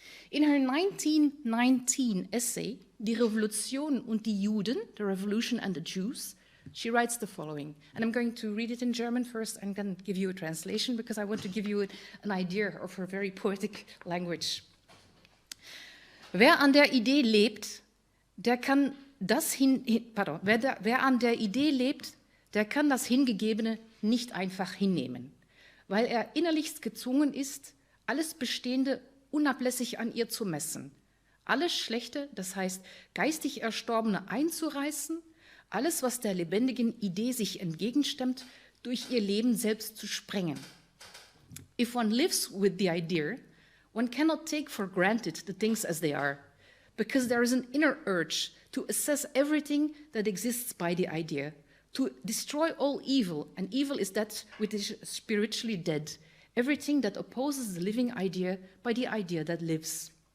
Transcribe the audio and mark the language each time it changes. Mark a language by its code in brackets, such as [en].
[en] In her 1919 essay, Die Revolution und die Juden, The Revolution and the Jews, she writes the following, and I'm going to read it in German first and then give you a translation because I want to give you an idea of her very poetic language. [de] Wer an der Idee lebt, der kann das wer an der Idee lebt, der kann das Hingegebene nicht einfach hinnehmen, weil er innerlichst gezwungen ist, alles Bestehende unablässig an ihr zu messen, alles Schlechte, das heißt geistig Erstorbene einzureißen, alles, was der lebendigen Idee sich entgegenstemmt, durch ihr Leben selbst zu sprengen. [en] If one lives with the idea, one cannot take for granted the things as they are, because there is an inner urge to assess everything that exists by the idea, to destroy all evil, and evil is that which is spiritually dead, everything that opposes the living idea by the idea that lives.